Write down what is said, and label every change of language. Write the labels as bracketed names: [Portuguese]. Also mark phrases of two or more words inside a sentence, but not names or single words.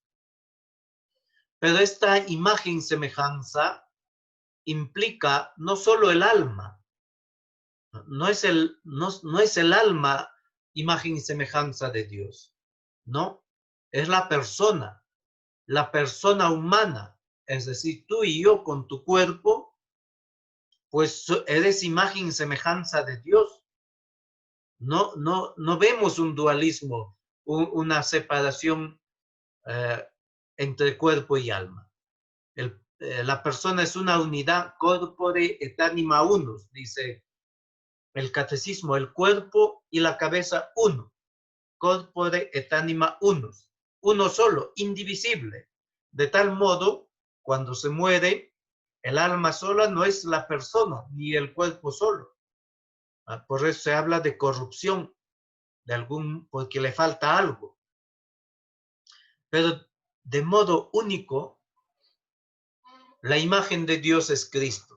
[Spanish] Pero esta imagen y semejanza implica no solo el alma, no es el alma imagen y semejanza de Dios, no, es la persona humana, es decir, tú y yo con tu cuerpo, pues eres imagen y semejanza de Dios. No vemos un dualismo, una separación entre cuerpo y alma. La persona es una unidad, [Latin] corpore et anima unus, [Spanish] dice el catecismo, el cuerpo y la cabeza uno, [Latin] corpore et anima unus, [Spanish] uno solo, indivisible. De tal modo, cuando se muere, el alma sola no es la persona, ni el cuerpo solo. Por eso se habla de corrupción, porque le falta algo. Pero de modo único, la imagen de Dios es Cristo.